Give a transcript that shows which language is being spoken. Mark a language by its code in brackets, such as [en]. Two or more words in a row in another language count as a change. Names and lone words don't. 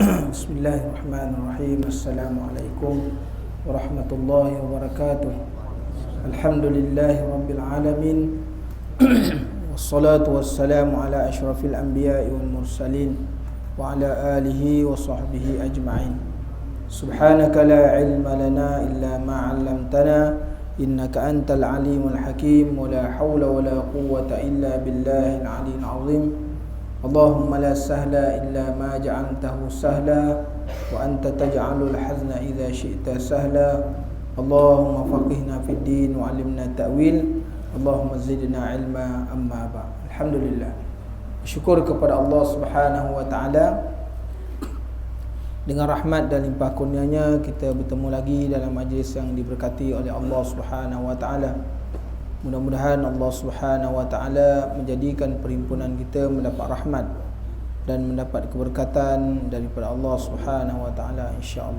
[ar] بسم الله الرحمن الرحيم. السلام عليكم ورحمة الله وبركاته. الحمد لله رب العالمين. والصلاة والسلام على أشرف الأنبياء والمرسلين وعلى آله وصحبه أجمعين. سبحانك لا علم لنا إلا ما علمتنا إنك أنت العليم الحكيم ولا حول ولا قوة إلا بالله العلي العظيم. اللهم لا سهل إلا ما جعلته سهلا وأنت تجعل الحزن إذا شئت سهلا. اللهم فقهنا في الدين وعلمنا التأويل. اللهم زدنا علما أما بعد. الحمد لله. [ms] Syukur kepada Allah [ar] سبحانه وتعالى, [ms] dengan rahmat dan limpah kurnianya kita bertemu lagi dalam majlis yang diberkati oleh Allah [ar] سبحانه وتعالى. [ms] Mudah-mudahan Allah [ar] سبحانه وتعالى [ms] menjadikan perhimpunan kita mendapat rahmat dan mendapat keberkatan daripada Allah [ar] سبحانه وتعالى, [ms] insya-Allah.